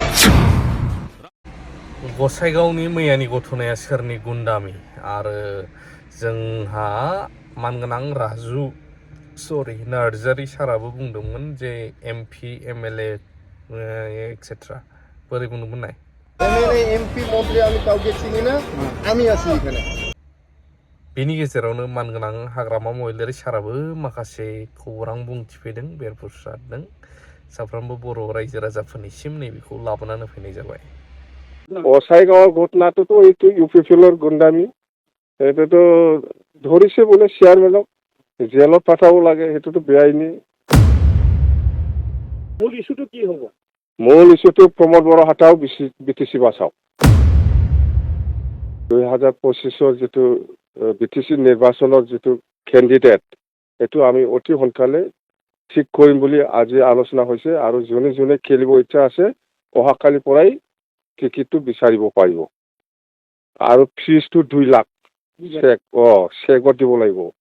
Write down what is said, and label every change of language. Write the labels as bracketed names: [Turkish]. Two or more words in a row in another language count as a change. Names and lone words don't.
[Bodo] गसाइगावनि मैयानि घटनाया सोरनि गुन्डामि आरो जोंहा मानगोनां राजु नार्जारि साराबो बुंदोंमोन जे एमपि एमएलए एक्सेट्रा बोरै बुंदोंमोन नाय [Bangla] एमएलए एमपि मन्त्रि আমি কাউকে চিনি না আমি আছি এখানে [Bodo] बेनि गेजेरावनो मानगोनां हाग्रामा महिलारि साराबो माखासे खौरां बुंथिफैदों बेरफुसारदों साफ्रोमबो बर' रायजो राजाफोरनिसिम नैबेखौ लाबोनानै फैनाय जाबाय गसाइगाव घटनाखौथ' [Assamese] এইটো ইউপিপিএলর गुन्डामि এইটোতো ধৰিছে বোলে চেয়াৰমেনক জেলত পঠাব লাগে সেইটোতো বেআইনী মূল ইস্যুটো কি হ'ব মূল ইস্যুটো প্ৰমোদ বড়ো হটাও বিটিসি বাঁচাও 2025 যিটো বিটিসি নিৰ্বাচনৰ যিটো কেণ্ডিডেট এইটো আমি অতি সোনকালে ঠিক কৰিম বুলি আজি আলোচনা হৈছে আৰু যোনে যোনে খেলিব ইচ্ছা আছে অহাকালিৰ পৰাই টিকিটটো বিচাৰিব পাৰিব আৰু ফিজটো 2 লাখ চেকত দিব লাগিব